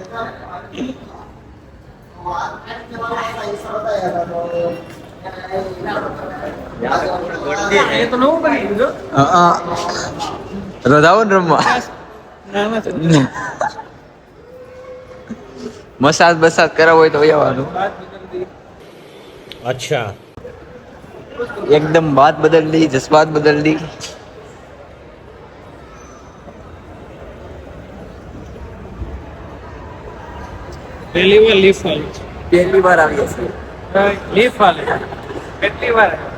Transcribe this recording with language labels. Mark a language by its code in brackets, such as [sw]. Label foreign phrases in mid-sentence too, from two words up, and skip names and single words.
[gu] એ તો નવું બની ગયું જો. રોજ આવો ને રમવા. મસાજ બસાજ કરાવો હોય તો આવવાનું. [hi] अच्छा एकदम बात बदल दी, जज्बात बदल दी. [gu] પહેલી વાર લીફ વાળી પહેલી વાર આવી હશે. લીફ વાળી કેટલી વાર